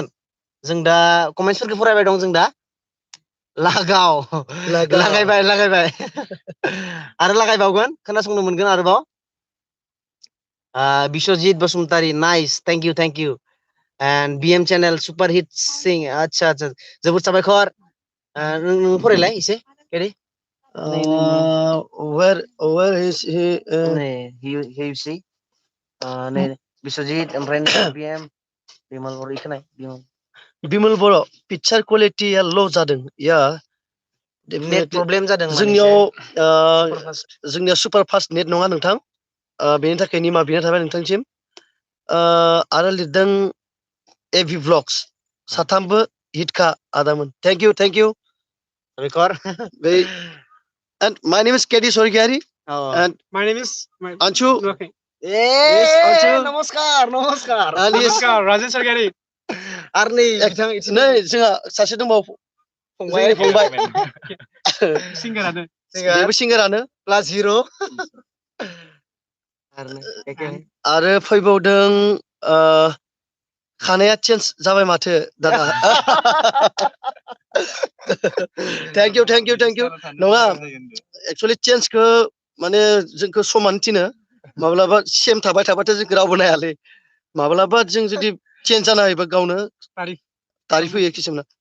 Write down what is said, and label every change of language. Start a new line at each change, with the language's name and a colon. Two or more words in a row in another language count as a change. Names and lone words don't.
Bodo: जों दा कमेन्ट्सफोरखौ फरायबाय दं। जों दा लागायबाय आरो लागायबावगोन, खोनासंनो मोनगोन आरोबाव। बिश्वजित बसुमतारी नाइस,
English: thank you. and BM channel super hit
Bodo: सिं, अच्छा जोबोद साबायखर। नों फरायलाय एसे केरि।
English: where is he
Bodo: बिश्वजित ओमफ्राय BM बिमल बर' इखोनाय बिमल बर' पिक्चार क्वालिटिया ल' जादों। या
English: net problem
Bodo: जादों जोंनिया
English: super fast net
Bodo: नङा नोंथां, बेनि थाखाय निमाहा बिनाय थाबाय नोंथांसिम। आरो लिरदों एभि ब्लग्स, साथामबो हिटखा आदामोन।
English: thank you
Bodo: साबायखर।
English: And my name is Kedi Sorgiari. And My name is Anchu. Okay. Yes, Anchu.
Bodo: नमस्कार
English: And he is
Bodo: Namaskar, Rajan Sargari. आरो नै बिथां नै जोंहा सासे दंबावो जोंनि फंबाय Singer-आनो. बेबो सिंगारानो
English: plus hero
Bodo: आरो फैबावदों खानाया चेन्ज जाबाय माथो दादा
English: thank you
Bodo: नङा एक्चुअली चेन्जखौ माने जोंखौ समान थिनो माब्लाबा सेम थाबाय थाबाथाय जोंखौ रावबो नायालै माब्लाबा जों जुदि चेन्ज जाना होयोबा गावनो तारिफ होयो किसुमाना